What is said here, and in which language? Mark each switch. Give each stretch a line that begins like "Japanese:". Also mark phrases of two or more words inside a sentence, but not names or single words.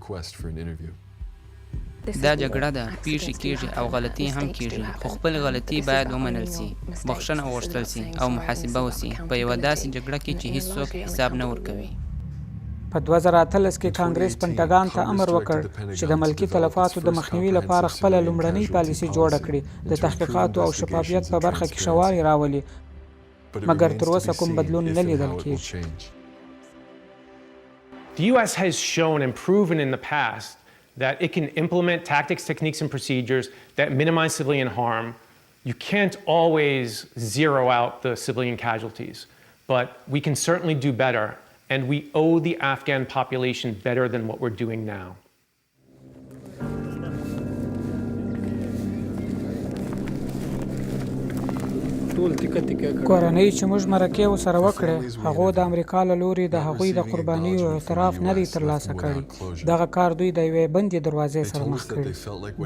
Pashto: دا جګړه ده پیښې کیږي او غلطي هم کیږي خو خپل غلطي باید ومنل سي بخښنه وغوښتل سي او محاسبه وسي په یوه داسې جګړه کې چې هیڅوک حساب نه ورکوي. په 2013 کې کانګریس پنټاګان ته امر وکړ چې د ملکي تلفاتو د مخنیوي لپاره خپله لومړنۍ پالیسي جوړه کړي د تحقیقاتو او شفافیت په برخه کې ښه والی راولي مګر تر اوسه کوم بدلون نه لیدل کېږي.
English: The U.S. has shown and proven in the past that it can implement tactics, techniques, and procedures that minimize civilian harm. You can't always zero out the civilian casualties, but we can certainly do better. And we owe the Afghan population better than what we're doing now.
Pashto: کورنۍ چې موږ مرکې ورسره وکړې هغو د امریکا له لوري د هغوی د قربانیو اعتراف نه دی ترلاسه کړی. دغه کار دوی د یوې بندې دروازې سره مخ کړي.